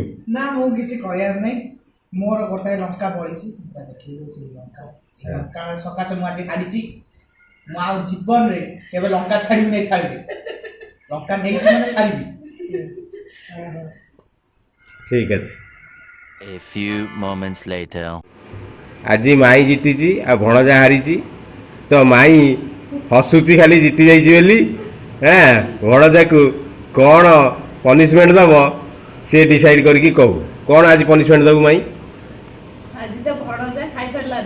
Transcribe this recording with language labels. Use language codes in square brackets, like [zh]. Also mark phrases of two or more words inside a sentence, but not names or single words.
[or] ନା ମୁଁ କିଛି କହିବାର ନାହିଁ, ମୋର ଗୋଟାଏ ଲଙ୍କା ବଳିଛି, ଦେଖେଇ ଦେଉଛି ଲଙ୍କା ସକାଶେ ମୁଁ ଆଜି ହାରିଛି। ମୁଁ ଆଉ ଜୀବନରେ କେବେ ଲଙ୍କା ଛାଡ଼ିବି ନାହିଁ ଥାଳିରେ, ଲଙ୍କା ନେଇଛି ମାନେ ସାରିବି। ଠିକ ଅଛି, [en] A few moments later. [or] ଆଜି ମାଇ ଜିତିଛି ଆଉ ଭଣଜା ହାରିଛି। ତ ମାଇ ହସୁଛି ଖାଲି ଜିତି ଯାଇଛି ବୋଲି। ହଁ, ଭଣଜାକୁ କ'ଣ ପନିସମେଣ୍ଟ ଦେବ ସେ ଡିସାଇଡ୍ କରିକି କହୁ। କ'ଣ ଆଜି ପନିସମେଣ୍ଟ ଦେବୁ ମାଇ? ଆଜି ତ ଭଣଜା ଖାଇପାରିଲାନି,